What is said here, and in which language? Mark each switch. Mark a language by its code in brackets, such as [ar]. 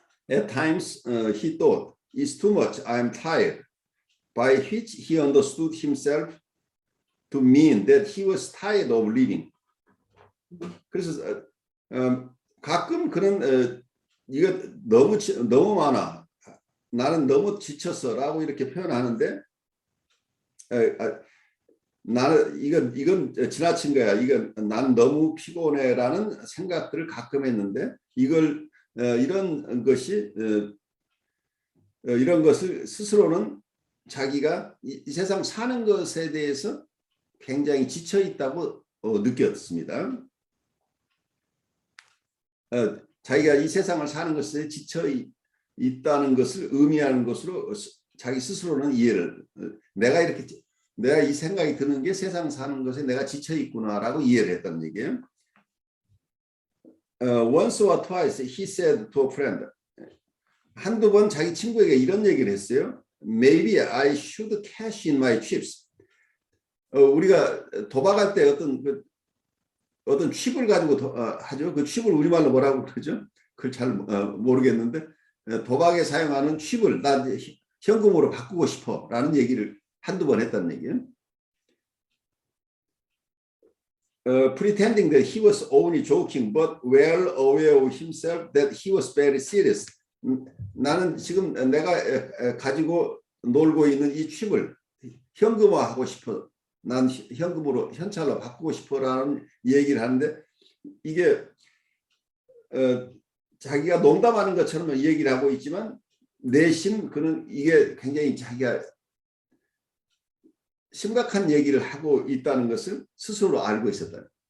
[en] At times he thought, "It's too much. I'm tired," by which he understood himself to mean that he was tired of living. [ko] 그래서 가끔 그런 이거 너무 많아. 나는 너무 지쳤어라고 이렇게 표현하는데 나는 이건 지나친 거야. 이건 난 너무 피곤해라는 생각들을 가끔 했는데 이런 것을 스스로는 자기가 이 세상 사는 것에 대해서 굉장히 지쳐 있다고 느꼈습니다. 자기가 이 세상을 사는 것에 지쳐 있다는 것을 의미하는 것으로 자기 스스로는 이해를 내가 이 생각이 드는 게 세상 사는 것에 내가 지쳐 있구나라고 이해를 했다는 얘기예요. [en] Once or twice he said to a friend, [ko] 한두 번 자기 친구에게 이런 얘기를 했어요. [en] Maybe I should cash in my chips. [ko] 우리가 도박할 때 어떤 칩을 가지고 하죠. 그 칩을 우리말로 뭐라고 그러죠? 그걸 잘 모르겠는데 도박에 사용하는 칩을 나 현금으로 바꾸고 싶어라는 얘기를 한두 번 했다는 얘기예요. [en] Pretending that he was only joking, but well aware of himself that he was very serious. [ko] 나는 지금 내가 가지고 놀고 있는 이 칩을 현금화하고 싶어. 난 현금으로 현찰로 바꾸고 싶어라는 얘기를 하는데 이게 자기가 농담하는 것처럼 얘기를 하고 있지만 내심 그는 이게 굉장히 자기가 심각한 얘기를 하고 있다는 것을 스스로 알고 있었다.